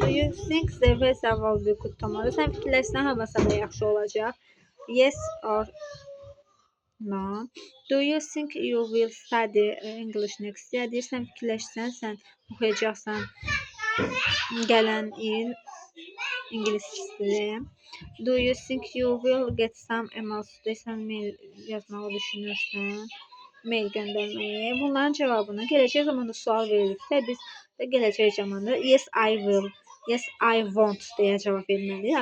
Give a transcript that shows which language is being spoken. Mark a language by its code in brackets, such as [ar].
[en] Do you think the weather will be good tomorrow? [az] Sən fikirləşsən, havası da yaxşı olacaq. [en] Yes or No. Do you think you will study English next year? [az] Deyirsən, fikirləşsən, sən oxuyacaqsan gələn il ingilis dili. [en] Do you think you will get some emails? [az] Deyirsən, mail yazmağı düşünürsən, mail göndərməyi. Bunların cavabını gələcək zamanda sual verilirsə, biz də gələcək zamanda [en] yes I will, yes I want [az] deyə cavab verməliyik.